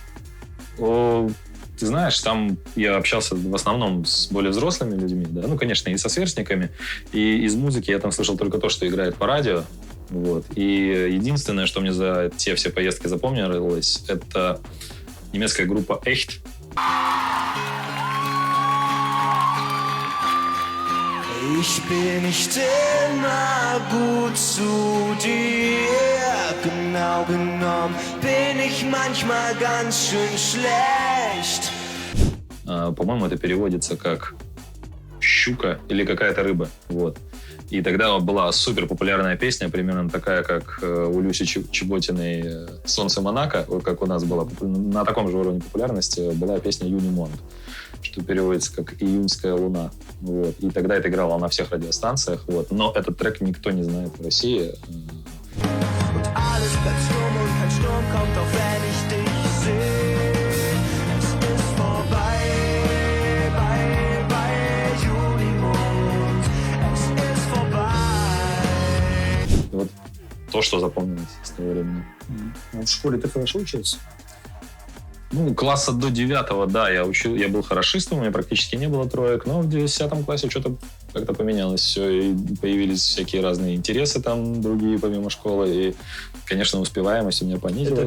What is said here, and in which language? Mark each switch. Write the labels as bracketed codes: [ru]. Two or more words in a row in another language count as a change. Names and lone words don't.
[ru] Ты знаешь, там я общался в основном с более взрослыми людьми, да, ну, конечно, и со сверстниками. И из музыки я там слышал только то, что играет по радио. Вот. И единственное, что мне за те все поездки запомнилось, это немецкая группа Echt. [de] Ich bin nicht immer gut zu dir. Genau genommen bin ich manchmal ganz schön schlecht. [ru] По-моему, это переводится как щука или какая-то рыба. Вот. И тогда была супер популярная песня, примерно такая, как у Люси Чеботиной «Солнце Монако», как у нас была на таком же уровне популярности, была песня «Юни Монт», что переводится как «Июньская луна». Вот. И тогда это играло на всех радиостанциях. Вот. Но этот трек никто не знает в России. [de] Und alles bleibt stumm und kein Sturm kommt, auch wenn ich dich sehe. Es ist vorbei bei Junimond. Es ist vorbei. [ru] И вот то, что запомнилось с того времени. А в школе ты хорошо учился? Ну, класса до 9, да, я был хорошистом, у меня практически не было троек, но в 10 классе что-то как-то поменялось все, и появились всякие разные интересы там, другие помимо школы, и, конечно, успеваемость у меня понизилась.